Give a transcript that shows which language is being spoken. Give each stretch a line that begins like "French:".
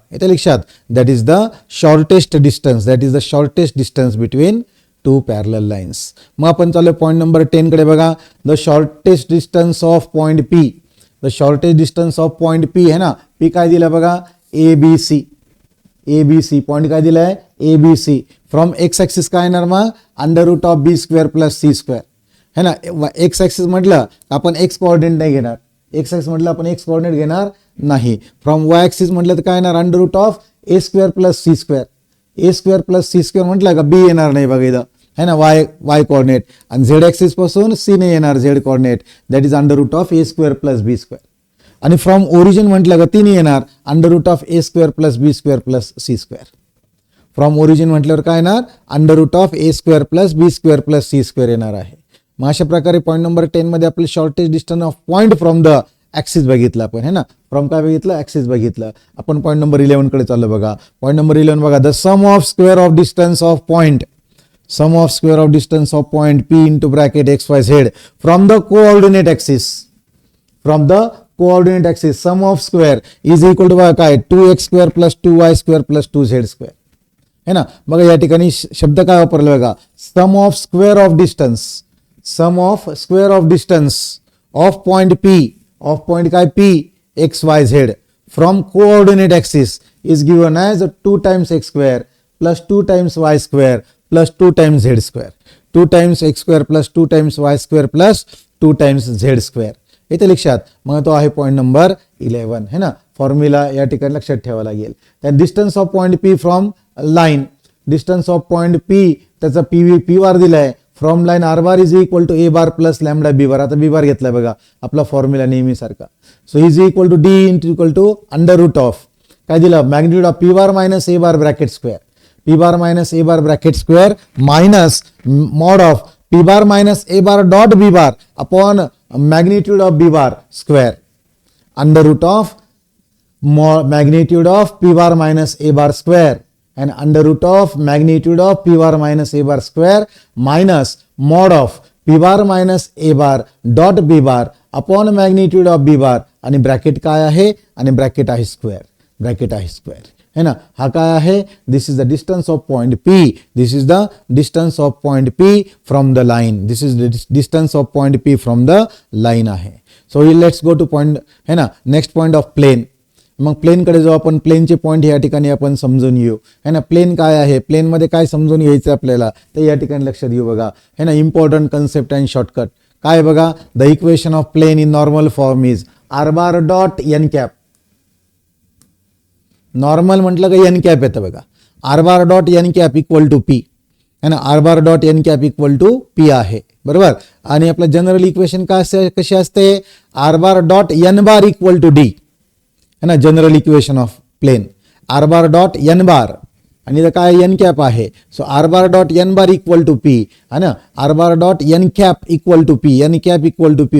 Marathi: येते लक्षात,
English: That is the shortest distance between two parallel lines.
Marathi: मग आपण चालू पॉईंट नंबर 10 कडे बघा.
English: The shortest distance of point P.
Marathi: The shortage distance of point P आहे ना, पी काय दिलं बघा, A B C. A B C point काय दिलाय, A B C. From x axis काय येणार मग, under route of B square plus C square है ना. एक्स ॲक्सिस म्हटलं आपण एक्स कोऑर्डिनेट नाही घेणार, एक्स ॲक्सिस म्हटलं आपण एक्स कोऑर्डिनेट घेणार नाही. फ्रॉम वाय ॲक्सिस म्हटलं तर काय येणार, under route of A square plus C square. A square plus C square म्हटलं का बी येणार नाही बघा इथं है ना, वाय कोऑर्डिनेट. आणि झेड ॲक्सिस पासून सी नाही येणार Z coordinate, that is under route of A square plus B square. आणि फ्रॉम ओरिजिन म्हटलं का ती नाही येणार, under route of A square plus B square plus C square. From origin म्हटल्यावर काय येणार, under route of A square plus B square plus C square येणार आहे. मग अशा प्रकारे पॉईंट नंबर 10 मध्ये आपलं shortage distance of point from the axis बघितलं आपण है ना, फ्रॉम काय बघितलं, ॲक्सिस बघितलं. आपण पॉईंट नंबर 11 कडे चाललो बघा.
English: Point number 11 बघा, the sum of square of distance of point, sum of square of distance of point P into bracket x y z from the coordinate axis, from the coordinate axis, sum of square is equal to काय 2x square plus 2y square plus 2z square है ना.
Marathi: बघा या ठिकाणी शब्द काय वापरला बघा,
English: sum of square of distance, sum of square of distance of point P, of point काय P x y z from coordinate axis is given as 2 times x square plus 2 times y square plus 2 times z square, 2 times x square plus 2 times y square plus 2 times z square.
Marathi: इथे लक्षात, मग तो आहे point number 11 है ना. Formula या ठिकाणी लक्षात ठेवावा लागेल.
English: त्यात distance of point P from line, distance of point P
Marathi: त्याचा पी बार दिलाय,
English: From line r bar is equal to a bar plus lambda b bar.
Marathi: आता बी बार घेतलाय बघा आपला फॉर्म्युला नेहमी सारखा.
English: so is equal to d equal to under root of
Marathi: काय दिलं,
English: magnitude of p bar minus a bar bracket square, p bar minus a bar bracket square minus mod of p bar minus a bar dot b bar upon magnitude of b bar square under root of magnitude of p bar minus a bar square and under root of magnitude of p bar minus a bar square minus mod of p bar minus a bar dot b bar upon magnitude of b bar
Marathi: आणि bracket काय आहे, आणि bracket आहे square, bracket आहे square है ना.
English: हा काय आहे, this is the distance of point P, this is the distance of point P from the line, this is the distance of point P from the line आहे. So let's go to point है ना, next point of plane.
Marathi: मग प्लेनकडे जाऊ आपण, प्लेनचे point या ठिकाणी आपण समजून घेऊ है ना. प्लेन काय आहे, प्लेनमध्ये काय समजून घ्यायचं आपल्याला ते या ठिकाणी लक्षात घेऊ बघा है ना.
English: Important concept and shortcut काय बघा, the equation of plane in normal form is r bar dot n cap.
Marathi: Normal म्हटलं का एन कॅप येतं बघा, R bar dot N cap equal to P है ना, R bar dot N cap equal to P आहे बरोबर. आणि आपलं जनरल इक्वेशन काय कशी असते, R bar dot N bar equal to D है ना.
English: general equation of plane r bar dot n bar
Marathi: आणि इथं काय एन कॅप आहे.
English: So r bar dot n bar equal to p है ना, r bar dot n cap equal to p, n cap equal to p.